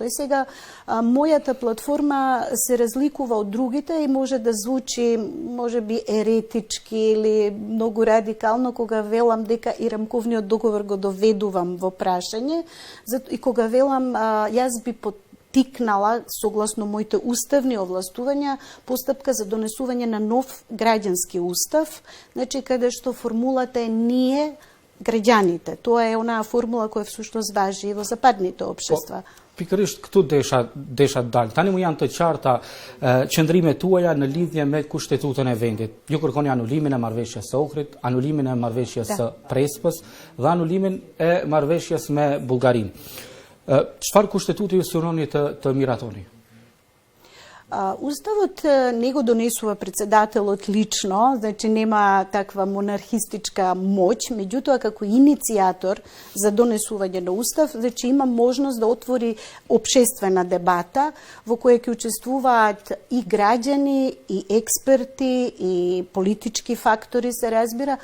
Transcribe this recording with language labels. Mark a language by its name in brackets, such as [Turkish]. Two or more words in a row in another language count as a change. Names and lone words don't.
[Macedonian] И сега мојата платформа се разликува од другите и може да звучи можеби еретички или многу радикално кога велам дека и рамковниот договор го доведувам во прашање и кога велам јас би тикнала, согласно моите уставни овластувања, постапка за донесување на нов граѓански устав, значи каде што формулата е ние граѓаните. Тоа е онаа формула која всушност важи и во западните општества. [Albanian] Pikërisht këtu desha dalë. Tani mu janë të qarta qëndrimet tuaja në lidhje me kushtetutën e vendit. Ju kërkoni anulimin e marrëveshjes së Ohrit, anulimin e marrëveshjes së Prespës dhe anulimin e marrëveshjes me Bullgarinë. Çfarë kushtetuti ju synoni të miratoni? [Macedonian] Уставот не го донесува председателот лично, значи нема таква монархистичка моќ, меѓутоа како иницијатор за донесување на устав, значи има можност да отвори општествена дебата во која ќе учествуваат и граѓани, и експерти, и политички фактори, се разбира.